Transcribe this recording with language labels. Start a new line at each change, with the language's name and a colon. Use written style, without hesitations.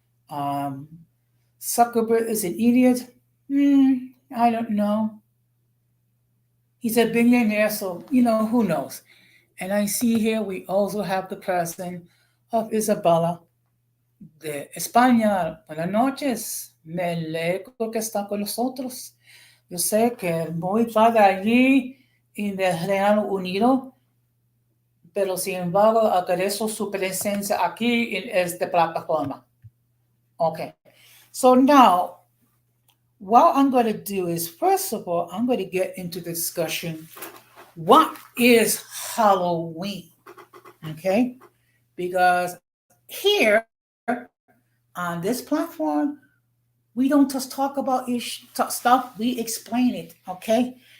English: Zuckerberg is an idiot. I don't know. He's a billionaire, so who knows. And I see here we also have the president of Isabela de España.
Spanish: Buenas noches. Me alegro que está con nosotros. Yo sé que muy tarde allí en el Reino Unido, pero sin embargo agradezco su presencia aquí en esta plataforma.
English: Okay, so now what I'm going to do is, first of all, I'm going to get into the discussion. What is Halloween? Okay, because here on this platform, we don't just talk about stuff, we explain it, okay?